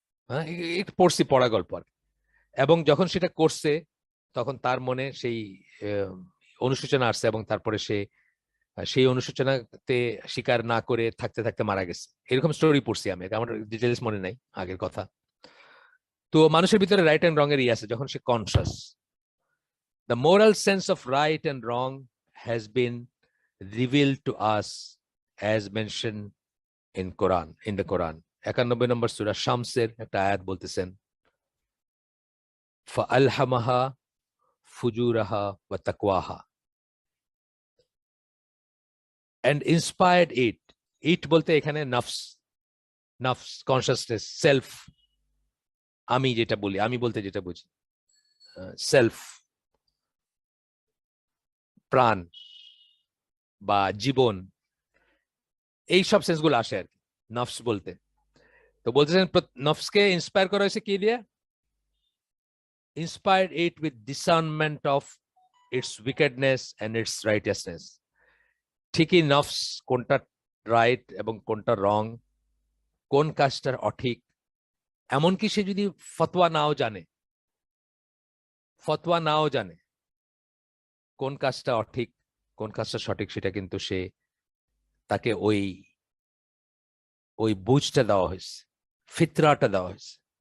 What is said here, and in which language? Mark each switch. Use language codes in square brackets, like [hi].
[bn] হ্যাঁ, পড়ছি, পড়া গল্প আর। এবং যখন সেটা করছে তখন তার মনে সেই অনুশোচনা আসছে, এবং তারপরে সেই অনুশোচনাতে স্বীকার না করে থাকতে থাকতে মারা গেছে। এরকম স্টোরি পড়ছি আমি, আমার ডিটেলস মনে নাই আগের কথা। তো মানুষের ভিতরে রাইট এন্ড রং এর আছে যখন সে conscious. [en] The moral sense of right and wrong has been revealed to us as mentioned in the Quran. [bn] 91 নম্বর সূরা শামসের একটা আয়াত বলতেছেন, [ar] ফাআলহামাহা ফুজুরাহা ওয়া তাকওয়াহা, [en] and inspired it [bn] বলতে এখানে নফস, নফস কনসিয়াসনেস, সেলফ, আমি যেটা বলি, আমি বলতে যেটা বুঝি সেলফ, প্রাণ বা জীবন, এই সব সেন্সগুলো আসে আর কি নফস বলতে। তো বলতেছেন নফসকে ইন্সপায়ার করা হয়েছে কি দিয়ে? [en] inspired it with discernment of its wickedness and its righteousness. [bn] ঠিকই নফস কোনটা রাইট এবং কোনটা রং, কোন কাজটার অঠিক, এমনকি সে যদি ফতোয়া নাও জানে, ফতোয়া নাও জানে কোন কাজটা অঠিক কোন কাজটা সঠিক, সেটা কিন্তু সে তাকে ওই ওই বুঝটা দেওয়া হয়েছে, ফিতরাটা দেওয়া হয়েছে।